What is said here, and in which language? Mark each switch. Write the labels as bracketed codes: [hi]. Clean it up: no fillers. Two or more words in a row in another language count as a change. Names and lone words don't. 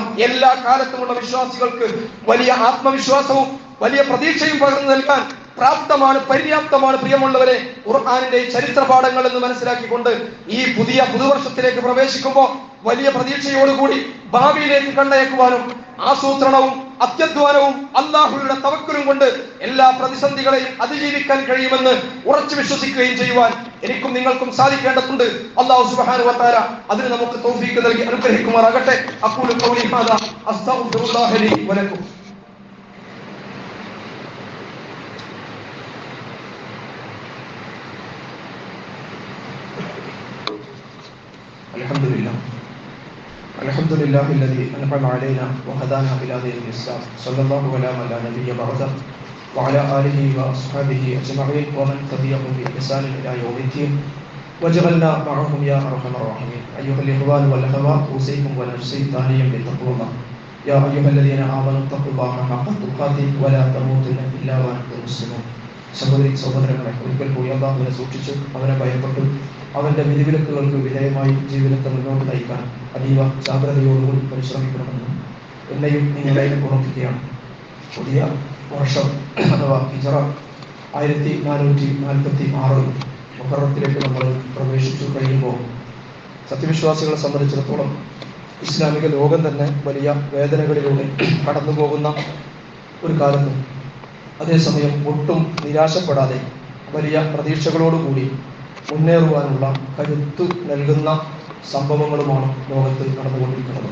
[ml] എല്ലാ കാലത്തുമുള്ള വിശ്വാസികൾക്ക് വലിയ ആത്മവിശ്വാസവും വലിയ പ്രതീക്ഷയും പകർന്നു നൽകാൻ പ്രാപ്തമാണ്, പര്യാപ്തമാണ് പ്രിയമുള്ളവരെ ഖുർആനിന്റെ ചരിത്ര പാഠങ്ങൾ എന്ന് മനസ്സിലാക്കിക്കൊണ്ട് ഈ പുതുവർഷത്തിലേക്ക് പ്രവേശിക്കുമ്പോൾ വലിയ പ്രതീക്ഷയോടുകൂടി ഭാവിയിലേക്ക് കണ്ടയക്കുവാനും ആസൂത്രണവും അത്യധ്വാനവും അല്ലാഹുവിന്റെ തവക്കുലും കൊണ്ട് എല്ലാ പ്രതിസന്ധികളെയും അതിജീവിക്കാൻ കഴിയുമെന്ന് ഉറച്ചു വിശ്വസിക്കുകയും ചെയ്യുവാൻ എനിക്കും നിങ്ങൾക്കും സാധിക്കേണ്ടതുണ്ട്. [ar] الله سبحانه وتعالى [ml] അതിന് നമുക്ക് തൗഫീഖ് നൽകി അനുഗ്രഹിക്കുമാറാകട്ടെ. [ar] أقول قولي هذا أستغفر الله لي ولكم. الحمد لله الذي أنعم علينا وهدانا إلى دين الإسلام صلى الله على من لا نبي بعده وعلى آله وأصحابه أجمعين ومن تبعهم بإحسان إلى يوم الدين وجعلنا معهم يا أرحم الراحمين. أيها الإخوان والأخوات أوصيكم ونفسي ثانيا بتقوى الله. يا أيها الذين آمنوا اتقوا الله حق تقاته ولا تموتن إلا وأنتم مسلمون. [ml] സഹോദരങ്ങളെ, ഒരിക്കൽ കൂടി അല്ലാഹുവിനെ സൂക്ഷിച്ചു അവനെ ഭയപ്പെട്ടു അവന്റെ വിധിവിലക്കുകൾക്ക് വിധേയമായി ജീവിതത്തെ മുന്നോട്ട് നയിക്കാൻ അതീവ ജാഗ്രതയോടുകൂടി പരിശ്രമിക്കണമെന്നും എന്നെയും നിങ്ങളെയും ഉറപ്പിക്കുകയാണ്. പുതിയ വർഷം അഥവാ ഹിജ്റ 1446 മുഹറത്തിലേക്ക് നമ്മൾ പ്രവേശിച്ചു കഴിയുമ്പോൾ സത്യവിശ്വാസികളെ സംബന്ധിച്ചിടത്തോളം ഇസ്ലാമിക ലോകം തന്നെ വലിയ വേദനകളിലൂടെ കടന്നു പോകുന്ന ഒരു കാലത്തും അതേസമയം ഒട്ടും നിരാശപ്പെടാതെ വലിയ പ്രതീക്ഷകളോടുകൂടി മുന്നേറുവാനുള്ള കരുത്ത് നൽകുന്ന സംഭവങ്ങളുമാണ് ലോകത്ത് നടന്നുകൊണ്ടിരിക്കുന്നത്.